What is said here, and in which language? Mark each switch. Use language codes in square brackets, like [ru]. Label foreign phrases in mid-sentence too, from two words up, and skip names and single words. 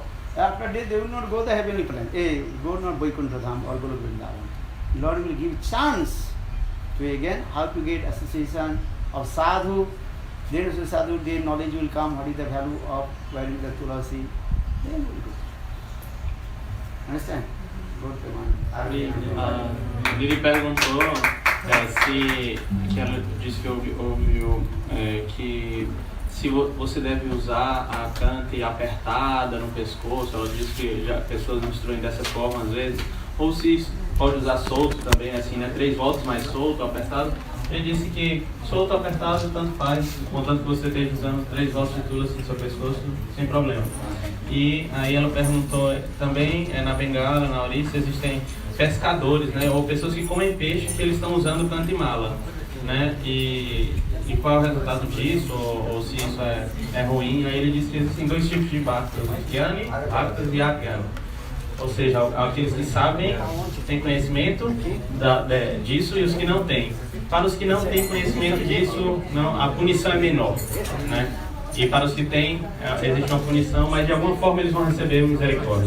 [en] After death, they will not go the heavenly plan. Go not Vaikuntha Dham or Golok Vrindavan. Lord will give chance to again how to get association of sadhu. Then sadhu, their knowledge will come. What is the value of wearing the tulasi? Then will go. Understand? Go to one. [pt] Ele perguntou se que ela disse que ouviu que se você deve usar a cante apertada no pescoço. Ela disse que já pessoas instruem dessa forma às vezes, ou se pode usar solto também, assim, né? 3 voltas mais solto, apertado. Ele disse que solto, apertado, tanto faz, contanto que você esteja usando 3 voltas de tula assim, no seu pescoço, sem problema. E aí ela perguntou também, na Bengala, na Orissa, existem pescadores, né? Ou pessoas que comem peixe que eles estão usando cantimala, né? E qual é o resultado disso, ou se isso é ruim. Aí ele disse que existem 2 tipos de bhaktas, Jnani, bhaktas e Ajnani. Ou seja, aqueles que sabem, que têm conhecimento disso e os que não têm. Para os que não têm conhecimento disso, a punição é menor, né? E para os que têm, existe uma punição, mas de alguma forma eles vão receber misericórdia.